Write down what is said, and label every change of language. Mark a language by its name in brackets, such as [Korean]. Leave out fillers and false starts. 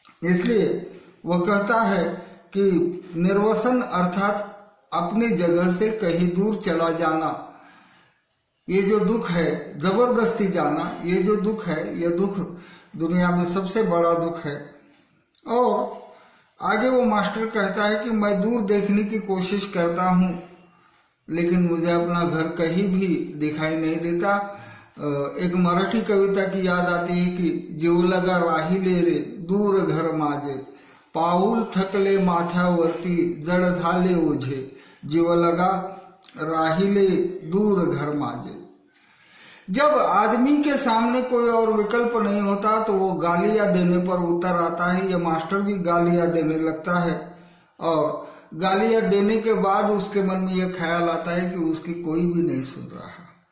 [Hindi] इसलिए वह कहता है कि निर्वसन अर्थात अपनी जगह से कहीं दूर चला जाना, ये जो दुख है, जबरदस्ती जाना, ये जो दुख है, ये दुख दुनिया में सबसे बड़ा दुख है। और आगे वो मास्टर कहता है कि मैं दूर देखने की कोशिश करता हूं, लेकिन मुझे अपना घर कहीं भी दिखाई नहीं देता। एक मराठी कविता की याद आती है कि [Marathi] जीव लगा राहिले रे दूर घर माझे, पाऊल थकले माथ्यावरती जड झाले ओझे, जीव लगा राहिले दूर घर माझे। [Hindi] जब आदमी के सामने कोई और विकल्प नहीं होता तो वो गालियां देने पर उतर आता है। ये मास्टर भी गालियां देने लगता है और गालियां देने के बाद उसके मन में यह ख्याल आता है कि उसकी कोई भी नहीं सुन रहा।